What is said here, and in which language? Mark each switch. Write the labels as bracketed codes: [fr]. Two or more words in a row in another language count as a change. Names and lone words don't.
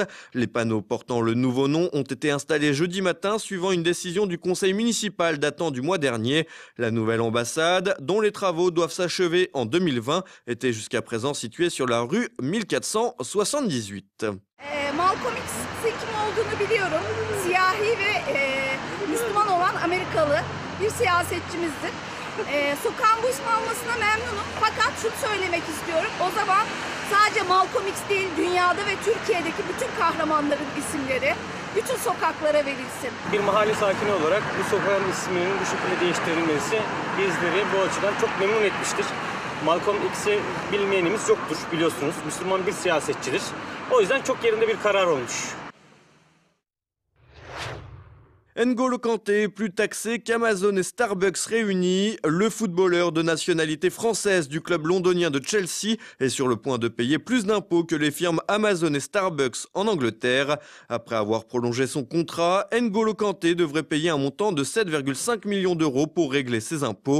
[fr] Les panneaux portant le nouveau nom ont été installés jeudi matin suivant une décision du conseil municipal datant du mois dernier. La nouvelle ambassade, dont les travaux doivent s'achever en 2020, était jusqu'à présent située sur la rue 1478. [tr] Malcolm X kim olduğunu biliyorum. Siyahi ve Müslüman olan Amerikalı bir siyasetçimizdir. Sokağın bu ismi almasına memnunum. Fakat şunu söylemek istiyorum. O zaman sadece Malcolm X değil, dünyada ve Türkiye'deki bütün kahramanların isimleri bütün sokaklara verilsin. Bir mahalle sakini olarak bu sokağın isminin bu şekilde değiştirilmesi bizleri bu açıdan çok memnun etmiştir. Malcolm X'i bilmeyenimiz yoktur biliyorsunuz. Müslüman bir siyasetçidir. O yüzden çok yerinde bir karar olmuş. [fr] N'Golo Kanté est plus taxé qu'Amazon et Starbucks réunis. Le footballeur de nationalité française du club londonien de Chelsea est sur le point de payer plus d'impôts que les firmes Amazon et Starbucks en Angleterre. Après avoir prolongé son contrat, N'Golo Kanté devrait payer un montant de 7,5 millions d'euros pour régler ses impôts.